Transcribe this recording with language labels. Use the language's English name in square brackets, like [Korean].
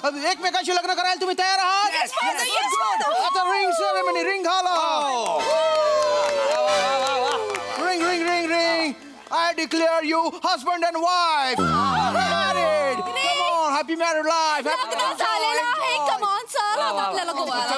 [Marathi] एकमेकांशी लग्न करायला तुम्ही तयार आहात? आता रिंग सेरेमनी रिंग घाला. [English] Ring. I declare you husband and wife. Married. Come on, happy married life. [Marathi] लग्न झालेलं आहे [English] come on [Marathi] चल आता आपल्याला गोव्याला